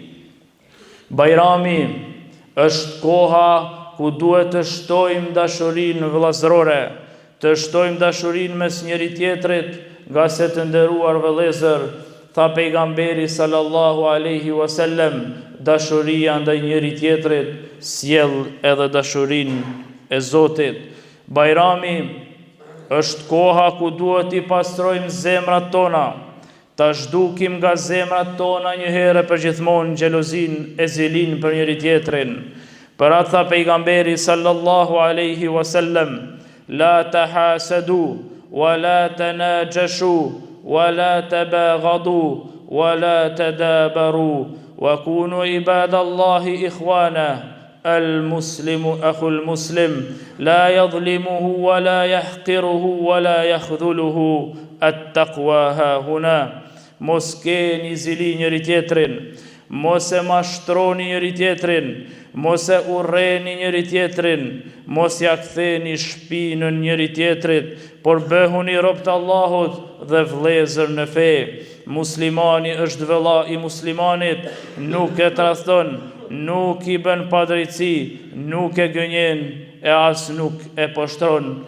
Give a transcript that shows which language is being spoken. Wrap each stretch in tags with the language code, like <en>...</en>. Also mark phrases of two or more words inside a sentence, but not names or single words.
<sq>Bajrami është koha ku duhet të shtojmë dashurinë vëllazërore, të shtojmë dashurinë mes njëri tjetrit, nga se të nderuar vëllezër, tha pejgamberi</sq> <ar>صلى الله عليه وسلم:</ar> <sq>"Dashuria ndaj njëri tjetrit sjell edhe dashurinë e Zotit." Bajrami është koha ku duhet i pastrojmë zemrat tona, ta zhdukim nga zemrat tona një herë për gjithmonë xhelozin e zilin për njëri tjetrin. Për atë tha pejgamberi</sq> <ar>صلى الله عليه وسلم: "لا تحاسدوا ولا تناجشوا ولا تباغضوا ولا تدابروا وكونوا عباد الله إخوانا. المسلم أخو المسلم لا يظلمه ولا يحقره ولا يخذله. التقوى ها هنا."</ar> <sq>Mos keni zili njëri tjetrin, mos e mashtroni njëri tjetrin, mos e urreni njëri tjetrin, mos ja ktheni shpinën njëri tjetrit, por bëhuni rob të Allahut dhe vëllezër në fe. Muslimani është vëlla i muslimanit, nuk e tradhton, nuk i bën padrejtësi, nuk e gënjen e as nuk e poshtron.</sq>